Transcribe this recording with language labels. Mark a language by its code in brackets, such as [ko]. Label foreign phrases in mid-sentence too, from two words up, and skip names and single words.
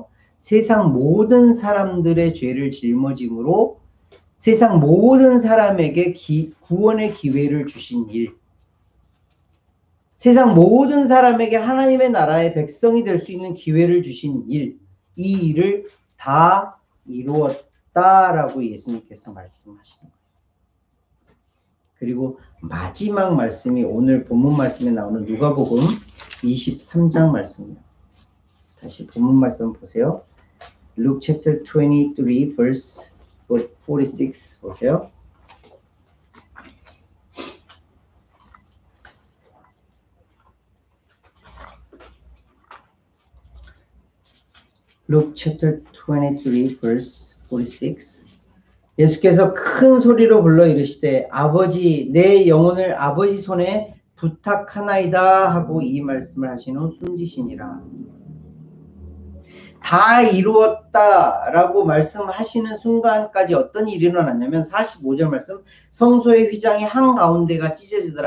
[ko] 세상 모든 사람들의 죄를 짊어짐으로 세상 모든 사람에게 구원의 기회를 주신 일, 세상 모든 사람에게 하나님의 나라의 백성이 될 수 있는 기회를 주신 일, 이 일을 다 이루었다라고 예수님께서 말씀하시는 거예요. 그리고 마지막 말씀이 오늘 본문 말씀에 나오는 누가복음 23장 말씀이에요. 다시 본문 말씀 보세요. [en] Luke chapter 23 verse 46 보세요. Luke chapter 23 verse 46. [ko] 예수께서 큰 소리로 불러 이르시되 아버지 내 영혼을 아버지 손에 부탁하나이다 하고 이 말씀을 하신 후 숨지시니라. 다 이루었다라고 말씀하시는 순간까지 어떤 일이 일어났냐면 45절 말씀, 성소의 휘장이 한가운데가 찢어지더라.